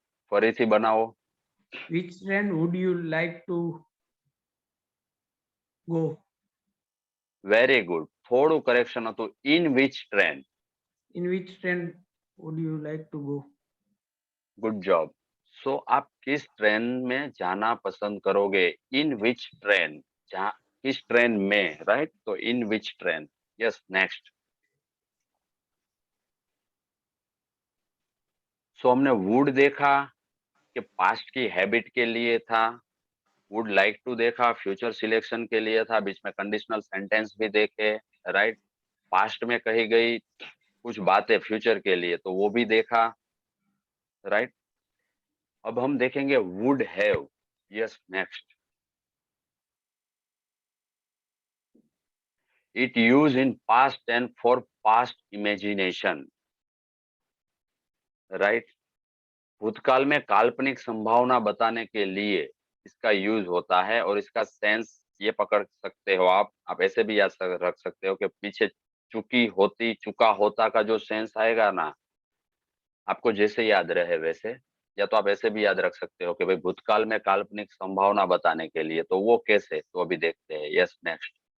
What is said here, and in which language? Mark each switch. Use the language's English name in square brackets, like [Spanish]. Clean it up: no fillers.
[Gujarati] ફરીથી બનાવો. [English] Which train would you like to go? Very good. [Gujarati] થોડું કરેક્શન હતું. [English] In which train. In which train would you like to go? Good job. [Hindi] सो आप किस train में जाना पसंद करोगे? [English] In which train. [Hindi] जहाँ, किस ट्रेन में, राइट? [English] तो in which train. Yes, next. [Hindi] सो हमने वुड देखा कि पास्ट की हैबिट के लिए था, वुड लाइक टू देखा फ्यूचर सिलेक्शन के लिए था, बीच में कंडीशनल सेंटेंस भी देखे, राइट? पास्ट में कही गई कुछ बातें फ्यूचर के लिए, तो वो भी देखा, राइट? अब हम देखेंगे would have. [English] Yes, next. It used in past tense for past imagination, right? [Hindi] भूतकाल में काल्पनिक संभावना बताने के लिए इसका यूज होता है, और इसका सेंस ये पकड़ सकते हो आप ऐसे भी याद रख सकते हो कि पीछे चुकी होती, चुका होता का जो सेंस आएगा ना, आपको जैसे याद रहे वैसे, या तो आप ऐसे भी याद रख सकते हो कि भाई भूतकाल में काल्पनिक संभावना बताने के लिए, तो वो कैसे, तो अभी देखते हैं. [English] Yes, next.